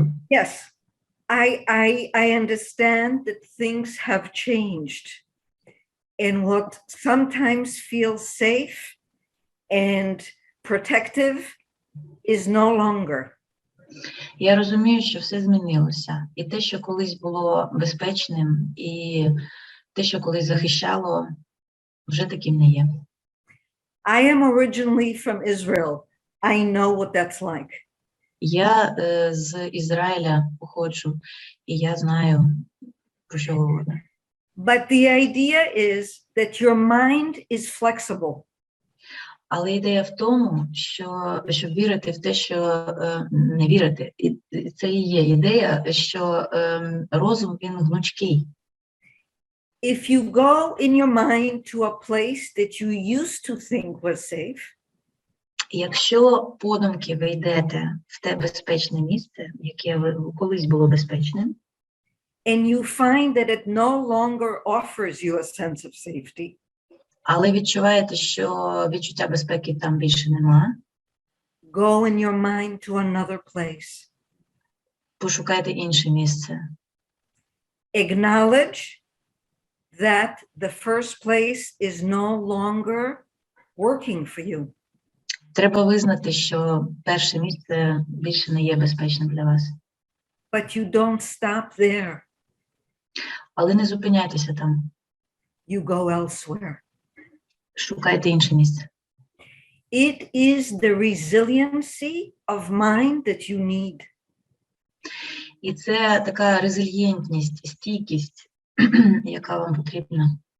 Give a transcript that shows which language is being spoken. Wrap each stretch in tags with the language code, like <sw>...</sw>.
<en>Yes, I understand that things have changed, and what sometimes feels safe and protective is no longer.</en> <uk>Я розумію, що все змінилося. І те, що колись було безпечним, і те, що колись захищало, вже таким не є.</uk> <en>I am originally from Israel. I know what that's like.</en> <uk>Я з Ізраїля походжу, і я знаю, про що говорю.</uk> <en>But the idea is that your mind is flexible.</en> <uk>Але ідея в тому, щоб вірити в те, що не вірити. І це і є ідея, що розум, він гнучкий.</uk> <en>If you go in your mind to a place that you used to think was safe,</en> <uk>якщо подумки ви йдете в те безпечне місце, яке колись було безпечним,</uk> <en>and you find that it no longer offers you a sense of safety,</en> <uk>але відчуваєте, що відчуття безпеки там більше нема,</uk> <en>go in your mind to another place.</en> <uk>пошукайте інше місце.</uk> <en>Acknowledge that the first place is no longer working for you.</en> <uk>Треба визнати, що перше місце більше не є безпечним для вас.</uk> <en>But you don't stop there.</en> <uk>Але не зупиняйтеся там.</uk> <en>You go elsewhere.</en> <uk>Шукайте інше місце.</uk> <en>It is the resiliency of mind that you need.</en> <uk>І це така резильєнтність, стійкість, яка вам потрібна</uk>